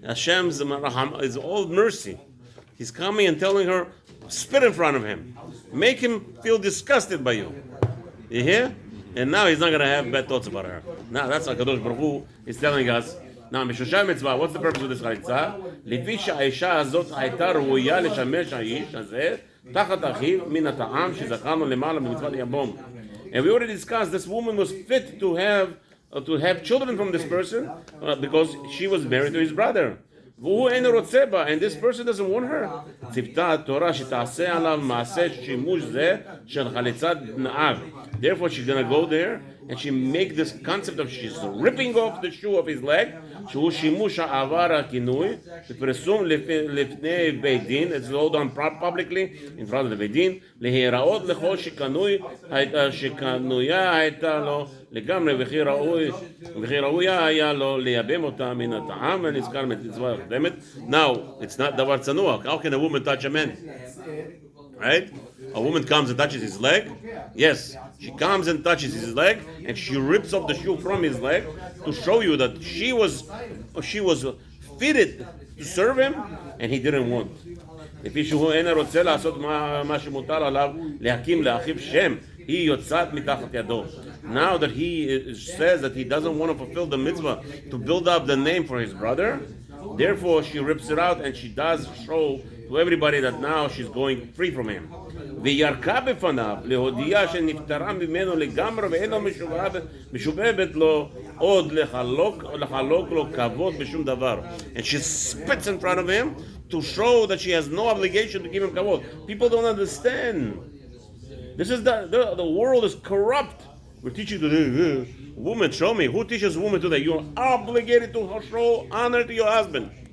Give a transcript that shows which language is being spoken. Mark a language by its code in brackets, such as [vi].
[en] Hashem's is all mercy. He's coming and telling her, spit in front of him. Make him feel disgusted by you. You hear? And now he's not going to have bad thoughts about her. Now that's HaKadosh Baruch Hu is telling us, now, Mishusha Mitzvah, what's the purpose of this chalitza? [he] לפי שהאישה הזאת הייתה ראויה לשמש האיש הזה, תחת אחיו מן הטעם שזכרנו למעלה במצוות יבום. [en] And we already discussed this woman was fit to have children from this person because she was married to his brother. [he] והוא אינו רוצה בה, [en] and this person doesn't want her. [he] ציוותה התורה שתעשה עליו מעשה שימוש זה של חליצת נער. [en] Therefore she's going to go there and she make this concept of she's ripping off the shoe of his leg, [he] שהוא שימוש העבר הכינוי, ופרסום לפני בית דין, [en] it's all done publicly in front of the [he] בית דין, להיראות לכל שקנויה הייתה לו לגמרי, וכי ראויה היה לו לייבם אותה מן הטעם, ונזכר מצווה הקודמת. [en] Now, it's not [he] דבר צנוע. [en] How can a woman touch a man? Right? A woman comes and touches his leg. Yes, she comes and touches his leg, and she rips off the shoe from his leg to show you that she was fitted to serve him, and he didn't want. [he] לפי שהוא אינו רוצה לעשות מה שמותר עליו להקים לאחיו שם, היא יוצאת מתחת ידו. [en] Now that he says that he doesn't want to fulfill the mitzvah to build up the name for his brother, therefore she rips it out and she does show to everybody that now she's going free from him. [he] וירקה בפניו להודיע שנפטרה ממנו לגמרי ואינו משובבת לו עוד לחלוק לו כבוד בשום דבר. [en] And she spits in front of him to show that she has no obligation to give him kavod. People don't understand. This is the world is corrupt. We're teaching today, woman, show me. Who teaches women today? You're obligated to show honor to your husband.